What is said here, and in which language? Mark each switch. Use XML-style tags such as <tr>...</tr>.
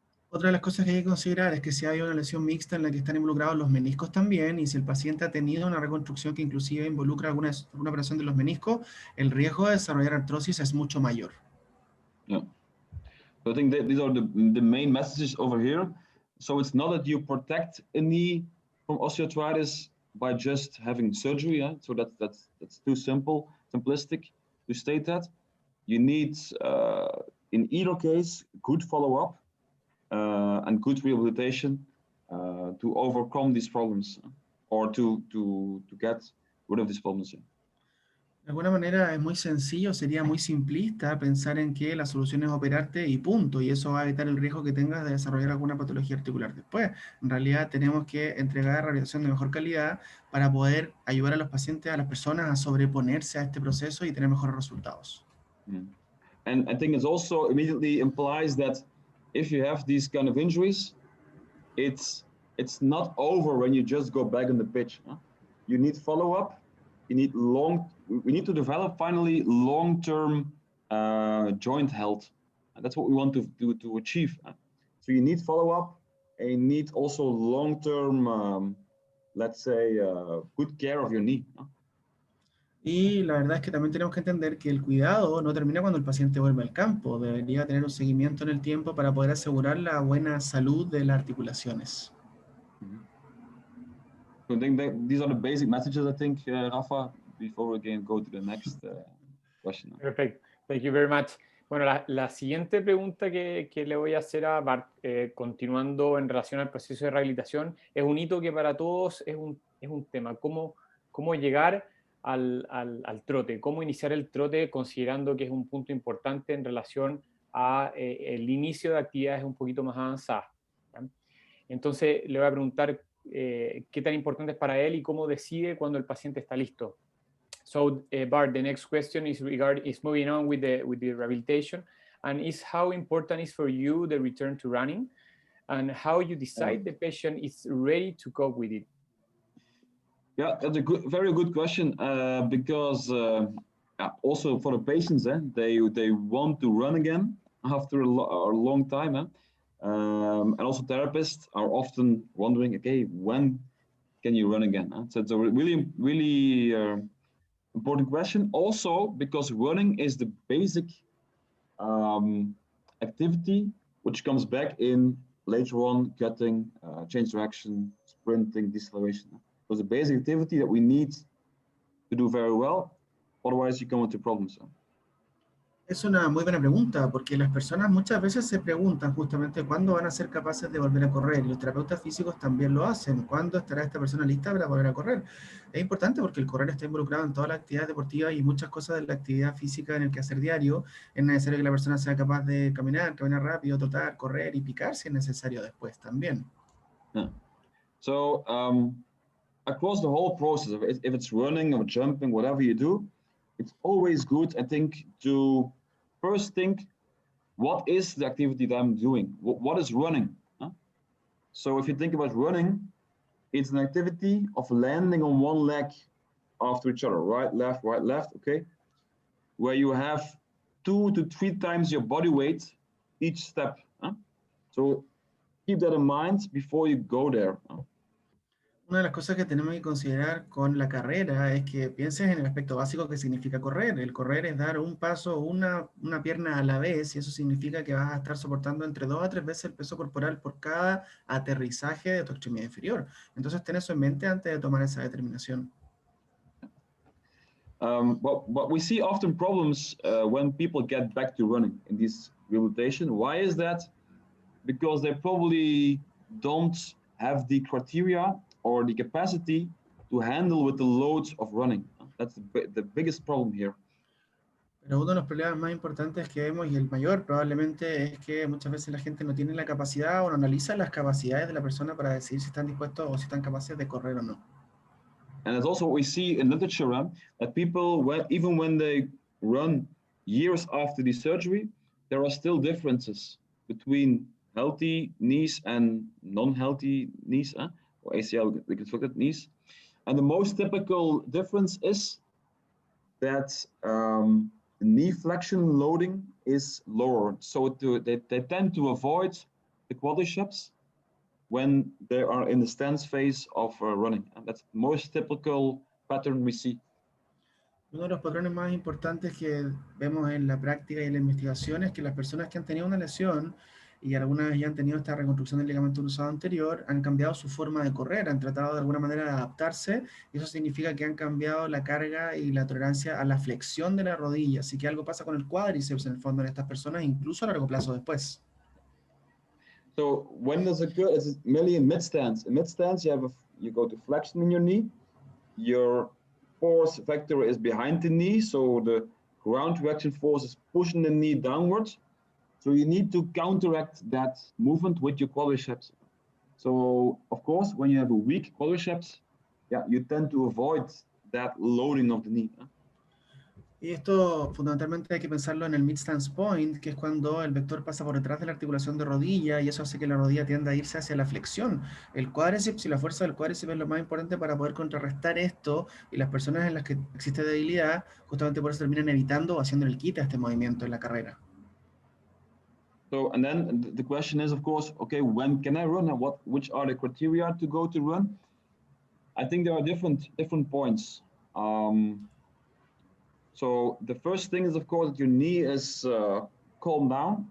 <es>Otra de las cosas que hay que considerar es que si hay una lesión mixta en la que están involucrados los meniscos también, y si el paciente ha tenido una reconstrucción que inclusive involucra alguna operación de los meniscos, el riesgo de desarrollar artrosis es mucho mayor.</es> <en>Yeah. So I think that these are the main messages over here. So it's not that you protect a knee from osteoarthritis by just having surgery. So that's too simplistic to state that. You need, in either case, good follow-up and good rehabilitation to overcome these problems or to get rid of these problems.</en> <es>De alguna manera es muy sencillo, sería muy simplista pensar en que la solución es operarte y punto, y eso va a evitar el riesgo que tengas de desarrollar alguna patología articular después. En realidad tenemos que entregar rehabilitación de mejor calidad para poder ayudar a los pacientes, a las personas a sobreponerse a este proceso y tener mejores resultados.</es> <en>And I think it also immediately implies that if you have these kind of injuries, it's not over when you just go back on the pitch. You need follow-up. You need we need to develop finally long-term joint health. And that's what we want to achieve. So you need follow-up, and you need also long-term, let's say, good care of your knee.</en> <es>Y la verdad es que también tenemos que entender que el cuidado no termina cuando el paciente vuelve al campo. Debería tener un seguimiento en el tiempo para poder asegurar la buena salud de las articulaciones.</es> <en>So I think that these are the basic messages, I think, Rafa, before we can go to the next question.</en> <es>Perfecto.</es> <en>Thank you very much.</en> <es>Bueno, la siguiente pregunta que le voy a hacer a Bart, continuando en relación al proceso de rehabilitación, es un hito que para todos es un tema. ¿Cómo llegar al trote? ¿Cómo iniciar el trote considerando que es un punto importante en relación a el inicio de actividades un poquito más avanzadas? ¿Ya? Entonces, le voy a preguntar qué tan importante es para él y cómo decide cuando el paciente está listo.</es> <en>So, Bart, the next question is moving on with the rehabilitation, and is how important is for you the return to running? and how you decide the patient is ready to cope with it? Yeah, that's a very good question, because also for the patients, they want to run again after a long time. And also therapists are often wondering, okay, when can you run again? So it's a really, really important question. Also, because running is the basic activity which comes back in later on cutting, change direction, sprinting, deceleration. So it's a basic activity that we need to do very well, otherwise you come into problems.</en> <es>Es una muy buena pregunta, porque las personas muchas veces se preguntan justamente cuándo van a ser capaces de volver a correr, y los terapeutas físicos también lo hacen, cuándo estará esta persona lista para volver a correr. Es importante porque el correr está involucrado en toda la actividad deportiva y muchas cosas de la actividad física en el quehacer diario. Es necesario que la persona sea capaz de caminar rápido, trotar, correr y picar si es necesario después también.</es> <en>Yeah. So across the whole process, if it's running or jumping, whatever you do, it's always good, I think, to first think, what is the activity that I'm doing? What is running? So if you think about running, it's an activity of landing on one leg after each other, right, left, okay? Where you have 2 to 3 times your body weight each step. So keep that in mind before you go there.</en> <es>Una de las cosas que tenemos que considerar con la carrera es que pienses en el aspecto básico que significa correr. El correr es dar un paso, una pierna a la vez, y eso significa que vas a estar soportando entre 2 a 3 veces el peso corporal por cada aterrizaje de tu extremidad inferior. Entonces, ten eso en mente antes de tomar esa determinación.</es> <en>But we see often problems when people get back to running in this rehabilitation. Why is that? Because they probably don't have the criteria or the capacity to handle with the loads of running. That's the biggest problem here.</en> <es>Pero uno de los problemas más importantes que vemos, y el mayor probablemente, es que muchas veces la gente no tiene la capacidad o no analiza las capacidades de la persona para decidir si están dispuestos o si están capaces de correr o no.</es> <en>And that's also what we see in literature, that people, even when they run years after the surgery, there are still differences between healthy knees and non-healthy knees, or ACL reconstructed knees. And the most typical difference is that the knee flexion loading is lower. So they tend to avoid the quadriceps when they are in the stance phase of running. And that's the most typical pattern we see.</en> <es>Uno de los patrones más importantes que vemos en la práctica y en la investigación es que las personas que han tenido una lesión y algunas ya han tenido esta reconstrucción del ligamento cruzado anterior, han cambiado su forma de correr, han tratado de alguna manera de adaptarse, y eso significa que han cambiado la carga y la tolerancia a la flexión de la rodilla. Así que algo pasa con el cuádriceps en el fondo en estas personas, incluso a largo plazo después.</es> <en>So when does it occur? It's mainly in mid-stance. In mid-stance, you go to flexion in your knee. Your force vector is behind the knee, so the ground traction force is pushing the knee downwards. So you need to counteract that movement with your quadriceps. So of course, when you have a weak quadriceps, you tend to avoid that loading of the knee.</en> <es>Y esto fundamentalmente hay que pensarlo en el mid-stance point, que es cuando el vector pasa por detrás de la articulación de rodilla, y eso hace que la rodilla tienda a irse hacia la flexión. El cuádriceps y la fuerza del cuádriceps es lo más importante para poder contrarrestar esto, y las personas en las que existe debilidad, justamente por eso terminan evitando o haciendo el quite a este movimiento en la carrera.</es> <en>So, and then the question is, of course, okay, when can I run? Which are the criteria to go to run? I think there are different points. So the first thing is, of course, that your knee is calmed down.</en>